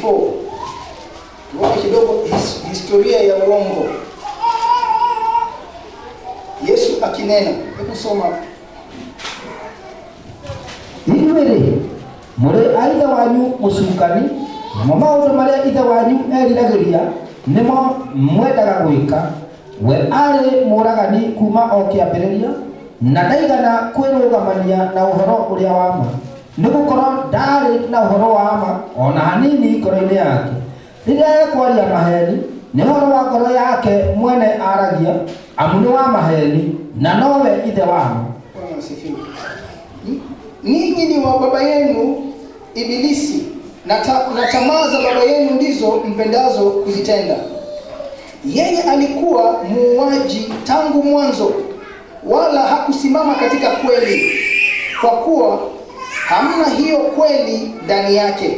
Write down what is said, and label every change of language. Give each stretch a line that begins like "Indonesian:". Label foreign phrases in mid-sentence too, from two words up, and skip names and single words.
Swahili: Tuone kidogo historia ya uongo. Yesu akinena. Hebu soma.
Kikuyu: Inyuĩ mũrĩ aithe wanyu mũcukani, na maũndũ marĩa ithe wanyu eriragĩria nĩmo mwendaga gwĩka. We arĩ mũũragani kuma o kĩambĩrĩria, na ndaigana kwĩrũgamania na ũhoro ũrĩa wa ma, nĩgũkorwo ndarĩ na ũhoro wa ma ona hanini ngoro-inĩ yake. Rĩrĩa ekwaria maheni, nĩ ũhoro wa ngoro yake mwene aragia, amu nĩ wa maheni na nowe ithe wamo.
Swahili: Ninyi ni wa baba yenu Ibilisi, na tamaa za baba yenu ndizo mpendazo kuzitenda. Yeye alikuwa muuaji tangu mwanzo, wala hakusimama katika kweli, kwa kuwa hamna hiyo kweli ndani yake.